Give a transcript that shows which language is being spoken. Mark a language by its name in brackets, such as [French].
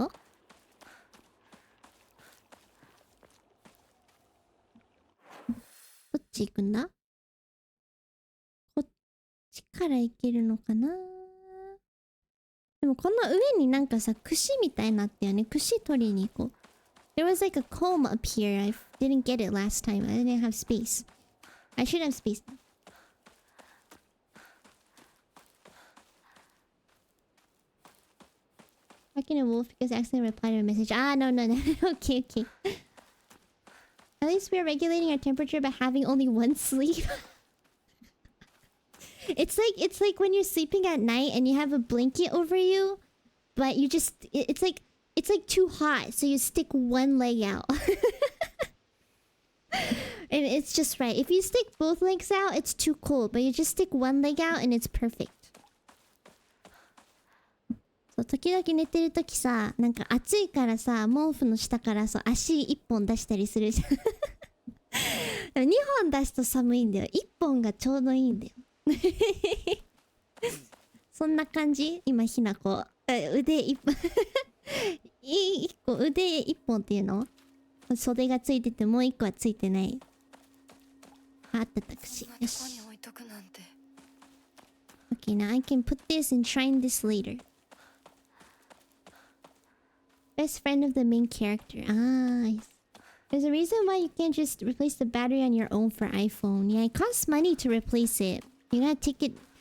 [Japanese] どっち行くんだ？こっちから行けるのかな？でもこの上になんかさ、串みたいになったよね。串取りに行こう。 [English] There was like a comb up here. I didn't get it last time. I didn't have space. I should have space now. Fucking a wolf because I accidentally replied to a message. Ah, no. Okay. At least we are regulating our temperature by having only one sleep. It's like when you're sleeping at night and you have a blanket over you, but you just it's like too hot, so you stick one leg out. And it's just right. If you stick both legs out, it's too cold, but you just stick one leg out and it's perfect. [Japanese] そう、時々寝てるときさ、なんか暑いからさ、毛布の下からそう足一本出したりするじゃん。でも2本出すと寒いんだよ。1本がちょうどいいんだよ。そんな感じ？今ひなこ腕一本一個腕一本っていうの？袖がついててもう一個はついてない。あったタクシー。よし。 [English] Okay, now I can put this and shrine this later. Best friend of the main character. Yes. There's a reason why you can't just replace the battery on your own for iPhone. Yeah, it costs money to replace it. You gotta take it...